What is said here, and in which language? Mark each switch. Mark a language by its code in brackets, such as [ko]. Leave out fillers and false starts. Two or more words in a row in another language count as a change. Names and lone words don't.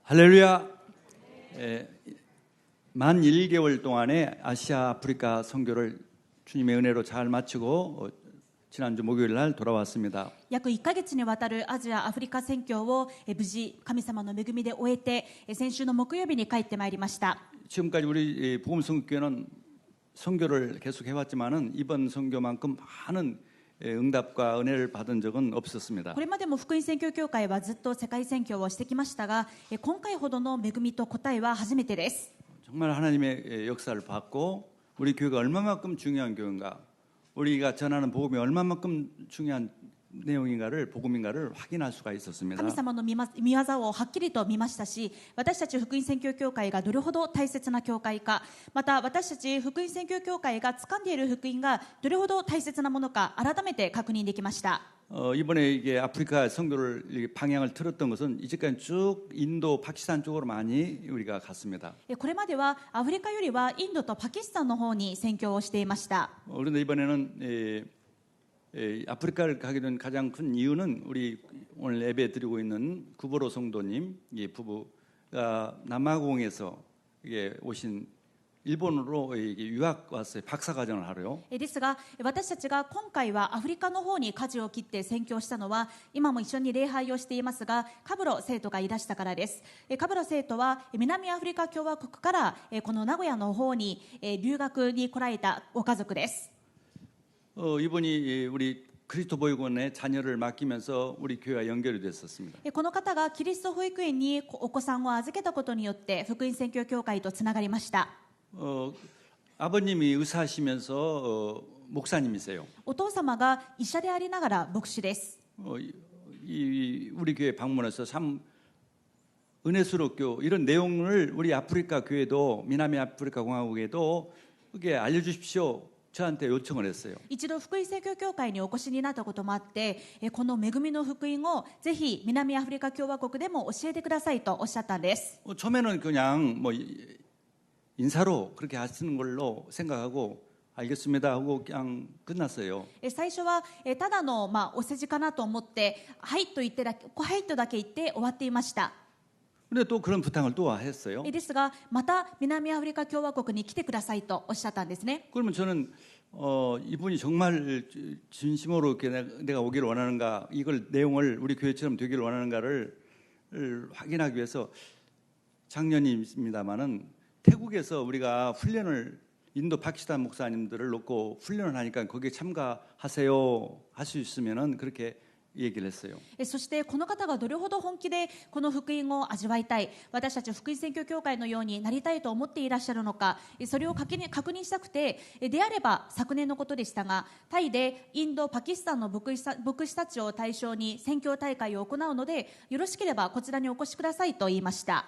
[ko] 할렐루야. 만 1개월 동안의 아시아 아프리카 선교를 주님의 은혜로 잘 마치고 지난주 목요일 날 돌아왔습니다. [ja] 約1ヶ月にわたるアジア・アフリカ宣教を無事神様の恵みで終えて先週の木曜日に帰ってまいりました。 [ko] 지금까지 우리 복음 선교회는 선교를 계속 해왔지만은 이번 선교만큼 많은 응답과 은혜를 받은 적은 없었습니다. [ja] これまでも福音宣教協会はずっと世界宣教をしてきましたが、今回ほどの恵みと答えは初めてです。 [ko] 정말 하나님의 역사를 봤고 우리 교회가 얼마만큼 중요한 교회인가, 우리가 전하는 복음이 얼마만큼 중요한 내용인가를 복음인가를 확인할 수가 있었습니다. [ja] 神様の御業をはっきりと見ましたし、私たち福音宣教協会がどれほど大切な教会か、また私たち福音宣教協会が掴んでいる福音がどれほど大切なものか改めて確認できました。 [ko] 이번에 이게 아프리카 선교를 방향을 틀었던 것은 이제까지 쭉 인도, 파키스탄 쪽으로 많이 우리가 갔습니다. [ja] これまではアフリカよりはインドとパキスタンの方に宣教をしていました。 [ko] 그런데 이번에는 아프리카를 가게 된 가장 큰 이유는 우리 오늘 예배 드리고 있는 구보로 성도님 부부가 남아공에서 오신 일본으로 유학 왔어요. 박사과정을 하러요. [ja] ですが私たちが今回はアフリカの方に舵を切って宣教したのは、今も一緒に礼拝をしていますがカブロ生徒がいらしたからです。カブロ生徒は南アフリカ共和国からこの名古屋の方に留学に来られたご家族です。 [ko] 이분이 우리 그리스도 보육원에 자녀를 맡기면서 우리 교회와 연결이 됐었습니다. [ja] この方がキリスト保育園にお子さんを預けたことによって福音宣教協会とつながりました。 [ko] 아버님이 의사하시면서 목사님이세요. [ja] お父様が医者でありながら牧師です。 [ko] 우리 교회 방문해서 참 은혜스럽고 이런 내용을 우리 아프리카 교회도 미남이 아프리카 공화국에도 그게 알려주십시오. 저한테 요청을 했어요. [ja] 一度福音宣教協会にお越しになったこともあって、この恵みの福音をぜひ南アフリカ共和国でも教えてくださいとおっしゃったんです。 [ko] 처음에는 그냥 인사로 그렇게 하시는 걸로 생각하고 알겠습니다 하고 그냥 끝났어요. [ja] 最初はただのお世辞かなと思ってはいと言ってはいとだけ言って終わっていました。 [ko] 근데 또 그런 부탁을 또 했어요. [ja] ですがまた南アフリカ共和国に来てくださいとおっしゃったんですね。 [ko] 그러면 저는 이분이 정말 진심으로 이렇게 내가 오기를 원하는가, 이걸 내용을 우리 교회처럼 되기를 원하는가를 확인하기 위해서 작년입니다만은 태국에서 우리가 훈련을 인도 파키스탄 목사님들을 놓고 훈련을 하니까 거기에 참가하세요 할 수 있으면은 그렇게 얘기를 했어요. [ja] そしてこの方がどれほど本気でこの福音を味わいたい、私たち福音宣教協会のようになりたいと思っていらっしゃるのか、それを確認したくて、であれば昨年のことでしたがタイでインドパキスタンの牧師たちを対象に宣教大会を行うのでよろしければこちらにお越しくださいと言いました。